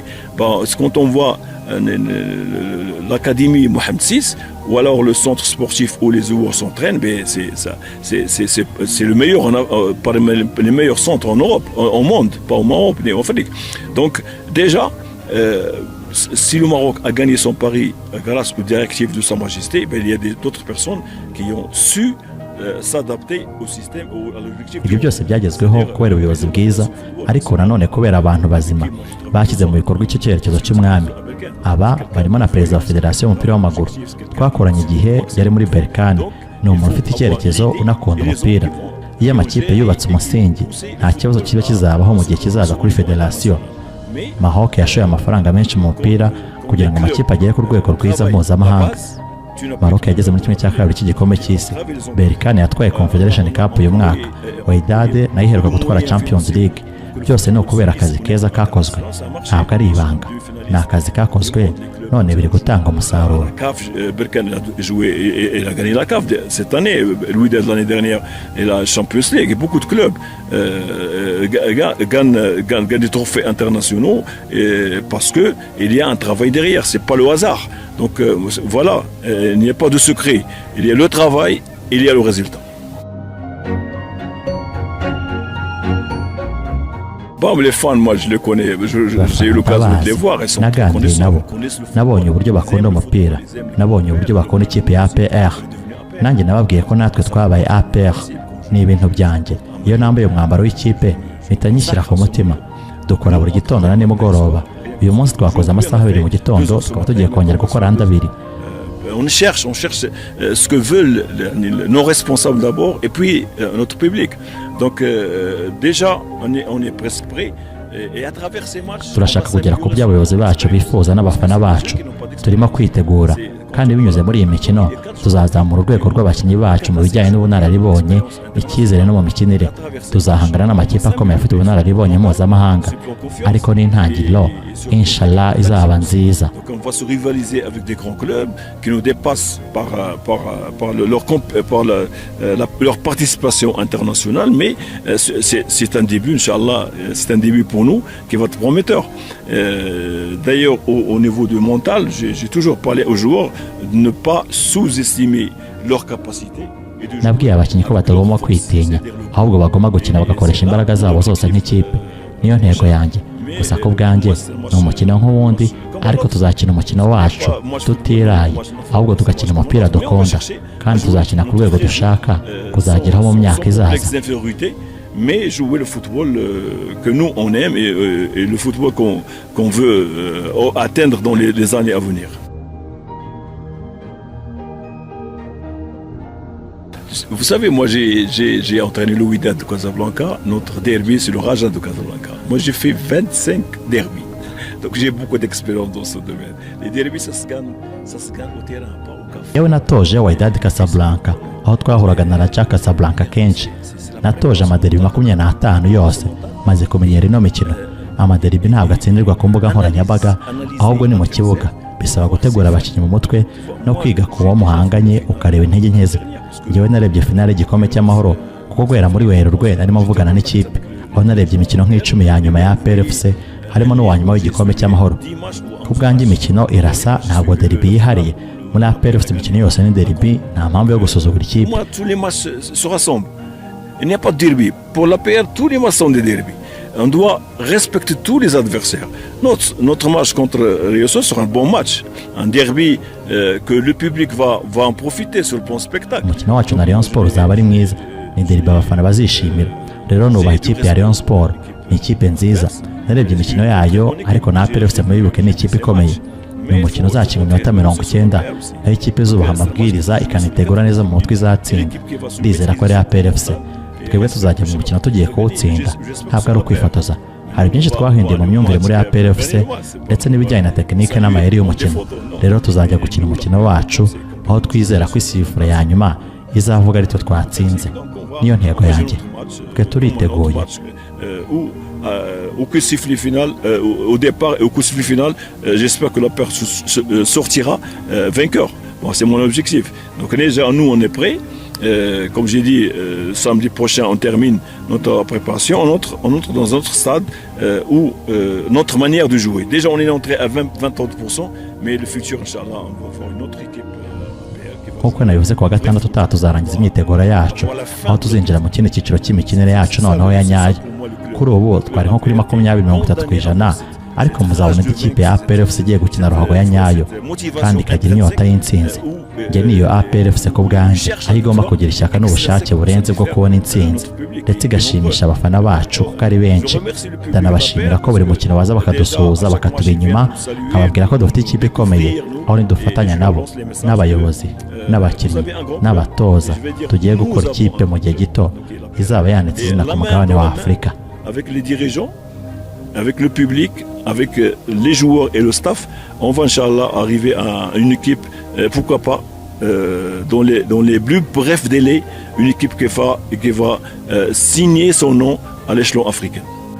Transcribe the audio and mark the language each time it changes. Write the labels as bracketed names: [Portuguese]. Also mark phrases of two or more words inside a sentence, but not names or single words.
[French] Bon, quand on voit l'académie Mohamed VI ou alors le centre sportif où les joueurs s'entraînent, c'est le meilleur, parmi les meilleurs centres en Europe, au monde, pas au Maroc, mais en Afrique. Donc déjà, si le Maroc a gagné son pari grâce aux directives de Sa Majesté, il y a d'autres personnes qui ont su s'adapter au système ou à l'objectif. [Kinyarwanda] Ibyo byose byagezweho kubera ubuyobozi bwiza, ariko nanone kubera abantu bazima bashyize mu bikorwa icyo cyerekezo cy'umwami. Aba barimo na perezida wa federasiyo y'umupira w'amaguru, twakoranye igihe yari muri Berkane. Ni umuntu ufite icyerekezo, unakunda umupira. Iyo amakipe yubatse umusingi, nta kibazo kiba kizabaho mu gihe kizaza kuri federasiyo. Maroc yashoye amafaranga menshi mu mupira kugira ngo amakipe agere ku rwego rwiza mpuzamahanga. Maroc yageze muri 1/2 cy'igikombe cy'isi. Berkane yatwaye Confederation Cup uyu mwaka. Wydad nayo iheruka gutwara Champions League. Byose ni ukubera akazi keza kakozwe, ntabwo ari ibanga. Ni akazi kakozwe none biri gutanga umusaruro. [French] La CAF, Berkane a joué et il a gagné la CAF cette année. Louis de l'année dernière et la Champions League. Et beaucoup de clubs gagnent des trophées internationaux parce que il y a un travail derrière. C'est pas le hasard. Donc voilà, il n'y a pas de secret. Il y a le travail, il y a le résultat. Bon, les fans, moi je les connais, j'ai eu l'occasion de les voir, ils sont [Kinyarwanda] naganiriye nabo, nabonye uburyo bakunda umupira, nabonye uburyo bakunda ikipe ya APR. Nanjye nababwiye ko natwe twabaye APR, ni ibintu byanjye. Iyo nambaye umwambaro w'ikipe mpita nyishyira ku mutima. Dukora buri gitondo na nimugoroba. Uyu munsi twakoze amasaha 2 mu gitondo, tukaba tugiye kongera gukora andi 2. [French] On cherche ce que veulent nos responsables d'abord et puis notre public. Donc déjà on est presque prêt et à travers ces matchs [Kinyarwanda] turashaka kugera ku by'abayobozi bacu bifuza n'abafana bacu. Turimo kwitegura kandi binyuze muri iyi mikino tuzazamura urwego rw'abakinnyi bacu mu bijyanye n'ubunararibonye, icyizere no mu mikinire. Tuzahangana n'amakipe akomeye afite ubunararibonye mpuzamahanga, ariko n'intangiriro inshallah izaba nziza. [French] Donc on va se rivaliser avec des grands clubs qui nous dépassent par leur participation internationale, mais c'est un début, Inch'Allah, c'est un début pour nous qui va être prometteur. D'ailleurs, au niveau du mental, j'ai toujours parlé aux joueurs de ne pas sous-estimer leur capacité. [Kinyarwanda] Nabwiye abakinnyi ko batagomba kwitinya, ahubwo bagomba gukina bagakoresha imbaraga zabo zose nk'ikipe. Niyo ntego yanjye. Gusa ko bwanjye ni umukino nk'uwundi, ariko tuzakina umukino wacu tutiraye, ahubwo tugakina umupira dukunda, kandi tuzakina ku rwego dushaka kuzageraho mu myaka izaza. [French] Mais jouer le football que nous on aime et le football qu'on veut atteindre dans les années à venir. Vous savez, moi j'ai entraîné le Wydad de Casablanca. Notre derby c'est le Raja de Casablanca. Moi j'ai fait 25 derbys. Donc j'ai beaucoup d'expérience dans ce domaine. Les derbys ça se gagne au terrain, pas au café. [Kinyarwanda] Yewe natoje Wydad Casablanca, aho twahuraga na Raja Casablanca kenshi. Natoje amaderibi 25 yose, maze kumenyera ino mikino. Amaderibi ntabwo atsindirwa ku mbuga nkoranyambaga, ahubwo ni mu kibuga. Bisaba gutegura abakinnyi mu mutwe no kwiga ku wo muhanganye ukareba intege nke ze. Njyewe narebye finale y'igikombe cy'amahoro kuko guhera muri Werurwe narimo mvugana n'ikipe, aho narebye imikino nk'icumi ya nyuma ya PRFC, harimo n'uwanyuma w'igikombe cy'amahoro. Ku bwanjye imikino irasa, ntabwo deribi yihariye. Muri PRFC imikino yose ni deribi, nta mpamvu yo gusuzugura ikipe. [French] Tous les matchs se rassemblent. Il n'y a pas de derby. Pour la PR, tous les matchs sont des derbys. On doit respecter tous les adversaires. Notre match contre Rioso sera un bon match. Un derby que le public va en profiter sur le plan spectacle. [Kinyarwanda] Umukino wacu na Rayon Sport uzaba ari mwiza. Ni derby abafana bazishimira. Rero nubaha ikipe ya Rayon Sport. Ni ikipe nziza. Narebye imikino yayo, ariko na PRFC mubibuke ni ikipe ikomeye. Ni umukino uzakinwa iminota 90, aho ikipe zubaha amabwiriza ikanitegura neza mu mutwe izatsinda. Ndizera ko ari ya PRFC. Twebwe tuzajya mu mukino tugiye kuwutsinda, ntabwo ari ukwifotoza. Hari byinshi twahinduye mu myumvire muri APRFC ndetse n'ibijyanye na tekinike n'amayeri y'umukino. Rero tuzajya gukina umukino wacu, aho twizera ko isifura ya nyuma izavuga ariko twatsinze. Niyo ntego yanjye. Twe turiteguye. [French] Au coup de sifflet final, au départ et au coup de sifflet final, j'espère que la paire sortira vainqueur. Bon, c'est mon objectif. Donc déjà, nous, on est prêts. Comme j'ai dit, samedi prochain, on termine notre préparation. On entre dans un autre stade où notre manière de jouer. Déjà, on est entré à 20-30%, mais le futur, Inch'Allah, on va voir une autre équipe. [Kinyarwanda] Nk'uko nabivuze kuwa gatandatu tuzarangiza imyiteguro yacu, aho tuzinjira mu kindi cyiciro cy'imikinire yacu noneho ya nyayo. Kuri ubu twari nko kuri 20-30%, ariko muzabona ikipe ya APRFC igiye gukina ruhago ya nyayo kandi ikagira inyota y'intsinzi. Njye niyo APRFC ku bwanjye, aho igomba kugira ishyaka n'ubushake burenze bwo kubona intsinzi ndetse igashimisha abafana bacu kuko ari benshi. Ndanabashimira ko buri mukino baza bakadusuhuza bakatuba inyuma, nkababwira ko dufite ikipe ikomeye, aho nidufatanya nabo n'abayobozi n'abakinnyi n'abatoza tugiye gukora ikipe mu gihe gito izaba yanditse izina ku mugabane wa Afurika. [French] Avec les dirigeants, avec le public, avec les joueurs et le staff, on va Inch'Allah arriver à une équipe, pourquoi pas, dans les plus brefs délais, une équipe qui va signer son nom à l'échelon africain.